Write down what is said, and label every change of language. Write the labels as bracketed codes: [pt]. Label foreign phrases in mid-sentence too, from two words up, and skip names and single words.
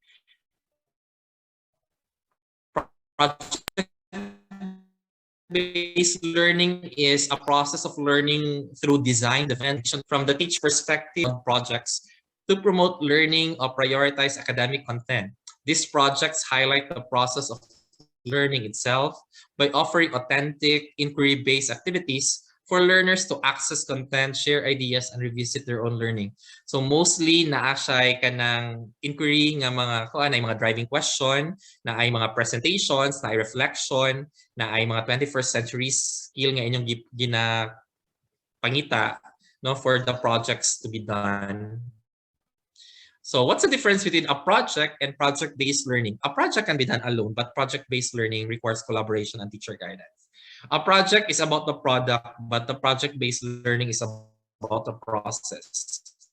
[en] Project-based learning is a process of learning through design, development from the teacher perspective on projects to promote learning or prioritize academic content. These projects highlight the process of learning itself by offering authentic, inquiry-based activities for learners to access content, share ideas, and revisit their own learning. [ceb] So mostly naa-siya ka ng inquiry nga mga kuan ay mga [en] driving question, [ceb] na ay mga presentations, na ay reflection, na ay mga [en] 21st century skill [ceb] nga inyong ginapangita no [en] for the projects to be done. So what's the difference between a project and project-based learning? A project can be done alone, but project-based learning requires collaboration and teacher guidance. A project is about the product, but the project-based learning is about the process.